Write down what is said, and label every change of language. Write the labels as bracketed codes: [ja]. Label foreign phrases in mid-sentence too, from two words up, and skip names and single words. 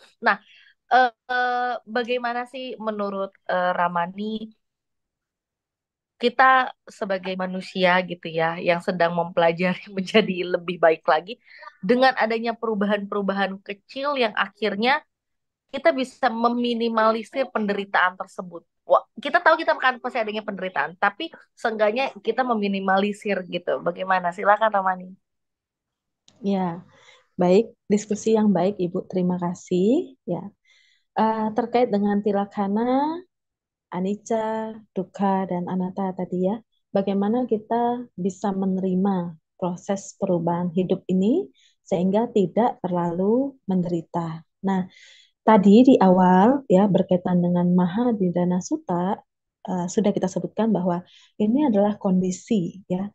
[id] Nah, bagaimana sih menurut Ramani kita sebagai manusia gitu ya yang sedang mempelajari menjadi lebih baik lagi dengan adanya perubahan-perubahan kecil yang akhirnya kita bisa meminimalisir penderitaan tersebut. Wah, kita tahu kita akan pasti adanya penderitaan, tapi seenggaknya kita meminimalisir gitu. Bagaimana? Silakan Ramani. Ya, baik. Diskusi yang baik, Ibu. Terima kasih. Ya, terkait dengan [pi] tilakana, anicca, dukkha, [id] dan anatta tadi ya, bagaimana kita bisa menerima proses perubahan hidup ini sehingga tidak terlalu menderita. Nah, tadi di awal ya berkaitan dengan Mahadidana Sutta sudah kita sebutkan bahwa ini adalah kondisi ya.